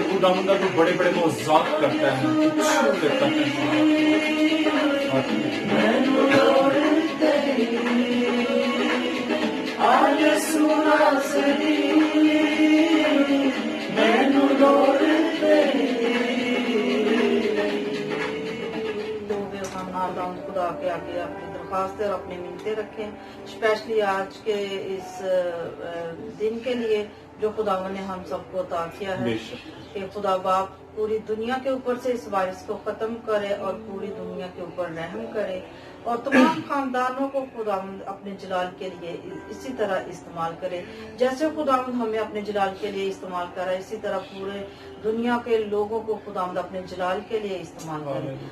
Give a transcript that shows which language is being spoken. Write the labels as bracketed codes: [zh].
[ur] خداوند تو بڑے بڑے معجزات کرتا ہے کچھ کرتا ہے [pa] مینوں لوڑ تیری آ یسوع ناصری مینوں لوڑ تیری [ur] نادان خدا کے آگے اپنی درخواستیں اور اپنی منتیں رکھیں، اسپیشلی آج کے اس دن کے لیے جو خداوند نے ہم سب کو عطا کیا ہے کہ خدا باپ پوری دنیا کے اوپر سے اس وائرس کو ختم کرے اور پوری دنیا کے اوپر رحم کرے اور تمام خاندانوں کو خداوند اپنے جلال کے لیے اسی طرح استعمال کرے جیسے خداوند ہمیں اپنے جلال کے لیے استعمال کرا اسی طرح پورے دنیا کے لوگوں کو خداوند اپنے جلال کے لیے استعمال کرے.